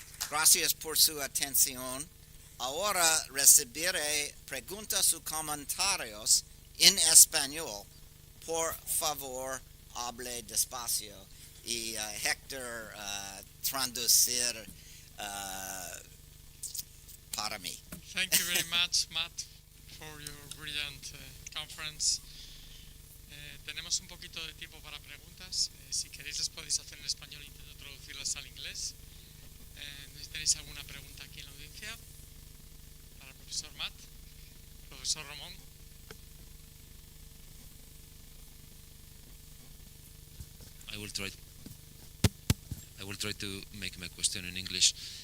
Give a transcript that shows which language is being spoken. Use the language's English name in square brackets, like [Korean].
[Spanish] Gracias por su atención. Ahora recibiré preguntas o comentarios en español. Por favor, hable despacio y Hector traducir para mí. [English] Thank you very much, Matt, for your brilliant conference. [Spanish] Tenemos un poquito de tiempo para preguntas. Si queréis las podéis hacer en español, intento traducirlas al inglés. Si tenéis alguna pregunta aquí en la audiencia para el profesor Matt, profesor Ramón. [English] I will try to make my question in English.